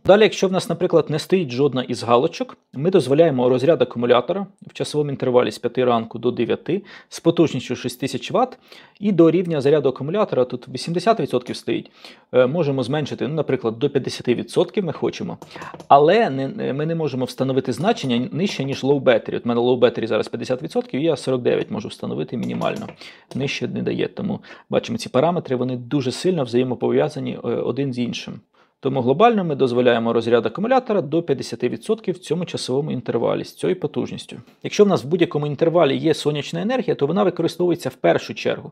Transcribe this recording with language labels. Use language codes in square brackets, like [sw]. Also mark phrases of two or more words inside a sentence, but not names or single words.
[uk] Далі, якщо в нас, наприклад, не стоїть жодна із галочок, ми дозволяємо розряд акумулятора в часовому інтервалі з 5 ранку до 9 з потужністю 6000 Вт і до рівня заряду акумулятора, тут 80% стоїть, можемо зменшити, наприклад, до 50% ми хочемо, але ми не можемо встановити значення нижче, ніж [en] low battery. [uk] От в мене [en] low battery [uk] зараз 50%, і я 49 можу встановити мінімально. Нижче не дає, тому бачимо, ці параметри, вони дуже сильно взаємопов'язані один з іншим. Тому глобально ми дозволяємо розряд акумулятора до 50% в цьому часовому інтервалі з цією потужністю. Якщо в нас в будь-якому інтервалі є сонячна енергія, то вона використовується в першу чергу.